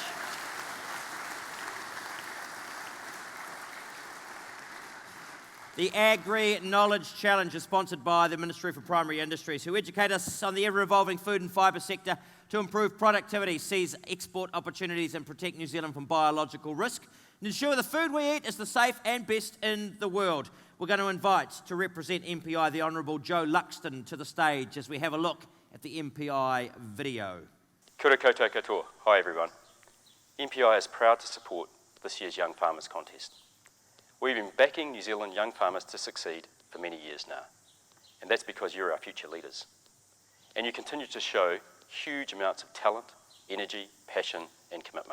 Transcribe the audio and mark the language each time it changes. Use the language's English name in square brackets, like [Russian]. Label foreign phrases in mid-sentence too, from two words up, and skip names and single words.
[English] The Agri-Knowledge Challenge is sponsored by the Ministry for Primary Industries, who educate us on the ever-evolving food and fibre sector to improve productivity, seize export opportunities and protect New Zealand from biological risk, and ensure the food we eat is the safe and best in the world. We're going to invite, to represent MPI, the Honourable Joe Luxton, to the stage as we have a look at the MPI video. [Māori] Kia ora koutou katoa. [English] Hi everyone. MPI is proud to support this year's Young Farmers Contest. We've been backing New Zealand young farmers to succeed for many years now, and that's because you're our future leaders. And you continue to show huge amounts of talent, energy, passion and commitment.